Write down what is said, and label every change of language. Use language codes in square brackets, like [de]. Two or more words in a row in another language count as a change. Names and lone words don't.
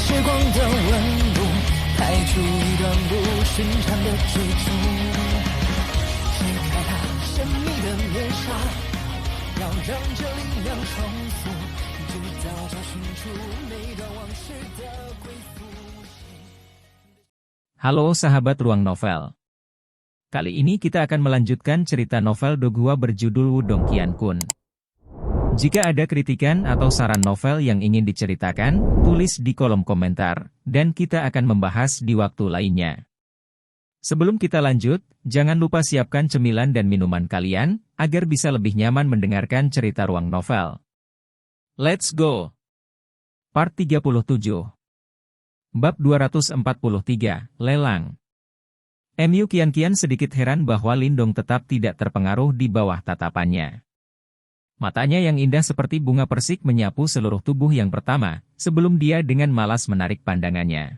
[zh] 的温度，拍出一段不寻常的追逐。揭开它神秘的面纱，要让这力量重复，直到找寻出每段往事的归宿。 [id] Halo sahabat Ruang Novel. Kali ini kita akan melanjutkan cerita novel Dogua berjudul Wudong Qiankun. Jika ada kritikan atau saran novel yang ingin diceritakan, tulis di kolom komentar, dan kita akan membahas di waktu lainnya. Sebelum kita lanjut, jangan lupa siapkan cemilan dan minuman kalian, agar bisa lebih nyaman mendengarkan cerita Ruang Novel. [en] Let's go! Part 37. [id] Bab 243, Lelang. Mu Qianqian sedikit heran bahwa Lindong tetap tidak terpengaruh di bawah tatapannya. Matanya yang indah seperti bunga persik menyapu seluruh tubuh yang pertama, sebelum dia dengan malas menarik pandangannya.